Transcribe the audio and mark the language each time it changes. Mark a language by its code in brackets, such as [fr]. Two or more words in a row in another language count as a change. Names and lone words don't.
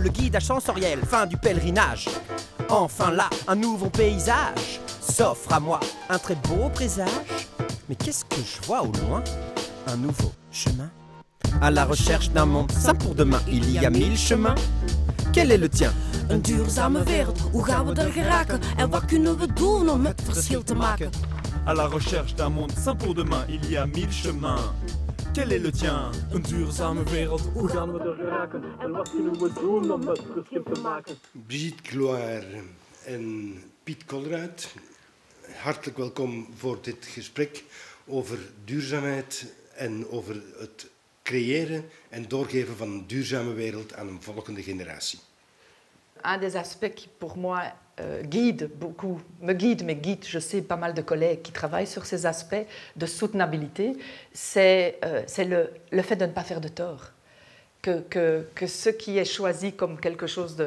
[fr] Le guidage sensoriel, fin du pèlerinage. Enfin là, un nouveau paysage s'offre à moi, un très beau présage. Mais qu'est-ce que je vois au loin? Un nouveau chemin. À la recherche d'un monde sain pour demain, il y a 1000 chemins. Quel est le tien? [nl] Een duurzame wereld, hoe gaan we er geraken? En wat kunnen we doen om het verschil te maken? [fr] À la recherche d'un monde sain pour demain, il y a 1000 chemins. Quel est le tien? [nl] Een duurzame wereld, hoe gaan we er geraken? En wat kunnen we doen om het verschil te maken? Brigitte Gloire en Piet Colruyt, hartelijk welkom voor dit gesprek over duurzaamheid en over het creëren en doorgeven van een duurzame wereld aan een volgende generatie. [fr] Un des aspects qui, pour moi, guide beaucoup, me guide, mais guide, je sais, pas mal de collègues qui travaillent sur ces aspects de soutenabilité, c'est le fait de ne pas faire de tort. Que ce qui est choisi comme quelque chose de...